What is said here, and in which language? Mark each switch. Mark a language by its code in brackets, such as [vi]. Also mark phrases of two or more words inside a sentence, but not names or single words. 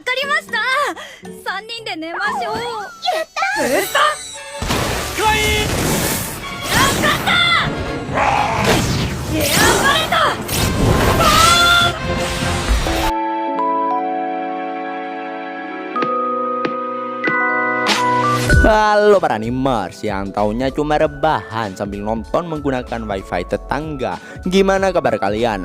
[ja] ました。3人で寝ましょう。やった。かい選ばれた。 [id] Halo para animers yang taunya cuma rebahan sambil nonton menggunakan wifi tetangga. Gimana kabar kalian?